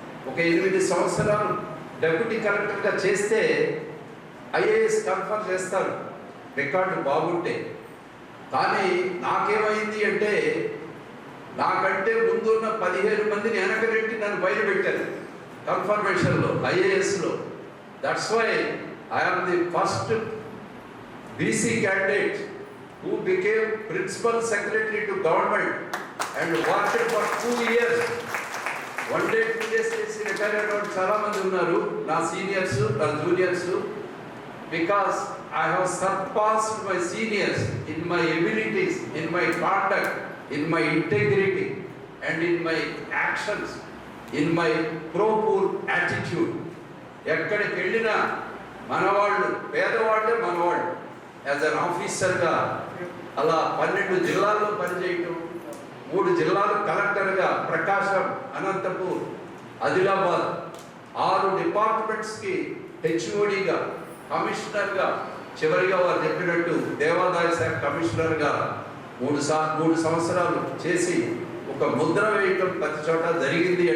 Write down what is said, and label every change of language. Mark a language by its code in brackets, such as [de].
[te] ఒక 8 సంవత్సరాలు డెప్యూటీ కలెక్టర్గా చేస్తే ఐఏఎస్ కన్ఫర్మ్ చేస్తారు రికార్డు బాగుంటే. కానీ నాకేమైంది అంటే, నాకంటే ముందున్న 15 మందిని వెనకబెట్టి నన్ను బయలుపెట్టారు కన్ఫర్మేషన్లో, ఐఏఎస్లో. [en] That's why I am the first BC candidate who became principal secretary to government and worked for 2 years. [te] 1 day 2 days చేసి రిటైర్ అయిన వాళ్ళు చాలా మంది ఉన్నారు, నా సీనియర్స్, నా juniors. [en] Because I have surpassed my seniors in my abilities, in my conduct, in my integrity and in my actions, in my proper attitude. [te] ఎక్కడికి వెళ్ళినా మనవాళ్ళు, పేదవాళ్ళే మనవాళ్ళు. [en] as an ఆఫీసర్గా [te] అలా 12 జిల్లాల్లో పనిచేయటం, 3 జిల్లాలు కలెక్టర్గా, ప్రకాశం, అనంతపూర్, ఆదిలాబాద్, 6 డిపార్ట్మెంట్స్కి హెచ్ఓడిగా, కమిషనర్గా, చివరిగా వారు చెప్పినట్టు దేవాదాయ శాఖ కమిషనర్గా 3 సంవత్సరాలు చేసి ఒక ముద్ర వేయటం ప్రతి చోట జరిగింది.